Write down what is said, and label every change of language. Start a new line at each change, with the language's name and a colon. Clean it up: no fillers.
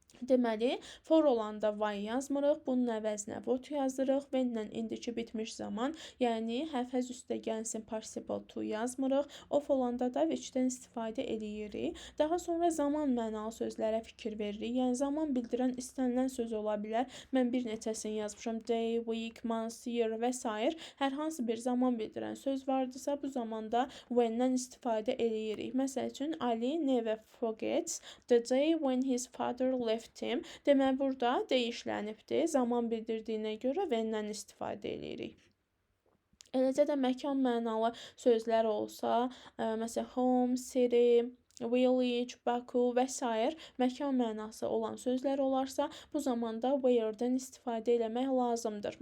Azerbaijani: Deməli, for olanda why yazmırıq, bunun əvəzinə what yazırıq, when-lə indiki bitmiş zaman, yəni həfəz üstə gəlsin participle to yazmırıq, off olanda da which-dən istifadə edirik. Daha sonra zaman mənalı sözlərə fikir veririk. Yəni zaman bildirən istənilən söz ola bilər. Mən bir neçəsini yazmışam. Day, week, month, year və s. Hər hansı bir zaman bildirən söz vardısa, bu zamanda when-dən istifadə edirik.
English: Məsəl üçün, Ali never forgets the day when his father left him.
Azerbaijani: Deməli, burada dəyişlənibdir. Zaman bildirdiyinə görə when-dən istifadə edirik. Eləcə də məkan mənalı sözlər olsa, məsələn, home, city, village, Baku və s. məkan mənası olan sözlər olarsa, bu zamanda where-dən istifadə eləmək lazımdır.